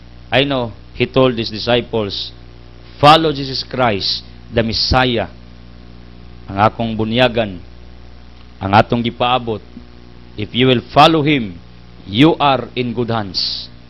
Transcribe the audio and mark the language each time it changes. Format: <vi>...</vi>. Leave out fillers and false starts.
<en>I know he told his disciples, follow Jesus Christ, the Messiah.</en> <ceb>Ang akong bunyagan, ang atong gipaabot.</ceb> <en>If you will follow Him, you are in good hands.</en>